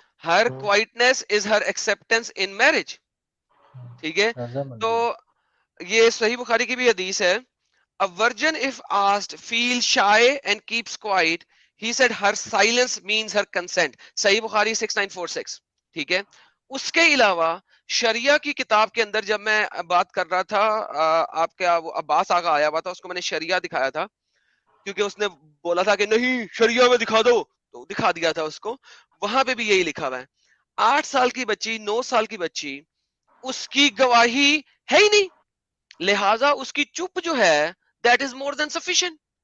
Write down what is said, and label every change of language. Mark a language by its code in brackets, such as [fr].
[en] Her acquaintance is her acceptance in marriage. [ur] ٹھیک ہے. تو رضامندی. یہ صحیح بخاری کی بھی حدیث ہے. [en] A virgin if asked feels shy and keeps quiet. He said her silence means her consent. [ur] صحیح بخاری 6946. ٹھیک ہے. اس کے علاوہ شریعہ کی کتاب کے اندر جب میں بات کر رہا تھا، آپ کا وہ عباس آگا آیا ہوا تھا، اس کو میں نے شریعہ دکھایا تھا کیونکہ اس نے بولا تھا کہ نہیں شریعہ میں دکھا دو، تو دکھا دیا تھا اس کو. وہاں پہ بھی یہی لکھا ہوا ہے. 8 سال کی بچی، 9 سال کی بچی، اس کی گواہی ہے ہی نہیں، لہٰذا اس کی چپ جو ہے [en] That is more than sufficient.